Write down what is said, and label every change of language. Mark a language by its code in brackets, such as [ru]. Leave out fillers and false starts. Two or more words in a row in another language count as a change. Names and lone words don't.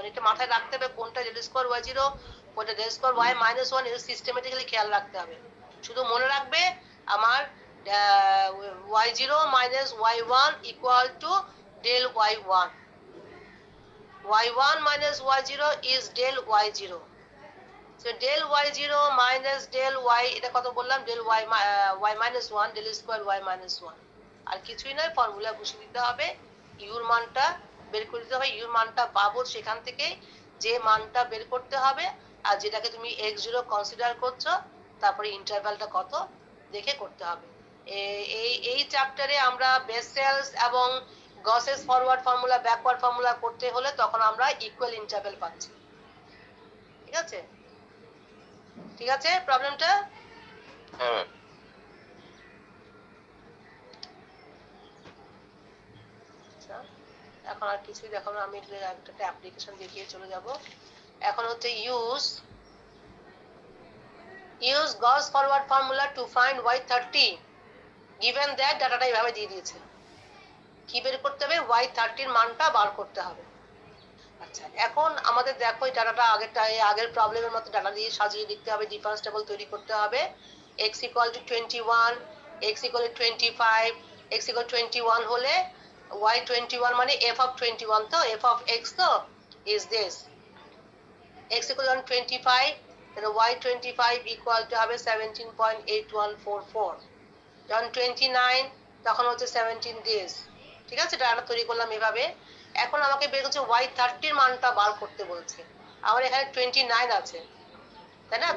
[bn] এটা মাথায় রাখতে হবে কোনটা [en] del square y0, [bn] কোনটা [en] del square y-1, [bn] এটা সিস্টেমেটিক্যালি খেয়াল রাখতে হবে। শুধু মনে রাখবে আমার [en] y0 minus y1 equal to del y1, y1 minus y0 is del y0. So del y0 minus del y, [bn] এটা কত বললাম? [en] del y-1, del square y-1, [bn] আর কিছুই নয়, ফর্মুলা বসিয়ে দিতে হবে, ইউর মানটা বের করে দিতে হবে, ইউর মানটা পাবো সেখান থেকে, যে মানটা বের করতে হবে, আর যেটাকে তুমি x0 কনসিডার করছো, তারপরে ইন্টারভ্যালটা কত দেখে করতে হবে। এই চ্যাপ্টারে আমরা বেসেলস এবং [en] Gauss's forward formula, backward formula [bn] করতে হলে তখন আমরা [en] equal interval [bn] পাচ্ছি, ঠিক আছে? ঠিক আছে প্রবলেমটা? হ্যাঁ। এখন আর কিছুই দেখাবো, আমি একটা অ্যাপ্লিকেশন দেখিয়ে চলে যাব। [en] এখন হচ্ছে use Gauss forward formula to find y30 given that [bn] ডাটাটা এইভাবে দিয়ে দিয়েছে। কি বের করতে হবে? y30 এর মানটা বার করতে হবে। আচ্ছা, এখন আমাদের দেখো এই ডাটাটা আগের প্রবলেমের মতো ডাটা দিয়ে সাজিয়ে লিখতে হবে, [en] difference table [bn] তৈরি করতে হবে। [en] x equal to 21, x equal to 25, x equal to 21 হলে y21 মানে f of 21, তো f of x তো is this, x equal to 25, [bn] তাহলে [en] y25 equal to [bn] হবে 17.8144, যখন 29 তখন হচ্ছে [en] 17 days, [bn] ঠিক আছে? ডাটা তৈরি করলাম এভাবে। এখন আমাকে বের করছে y30 এর মানটা বার করতে বলছে, আমার এখানে 29 আছে, তাই না?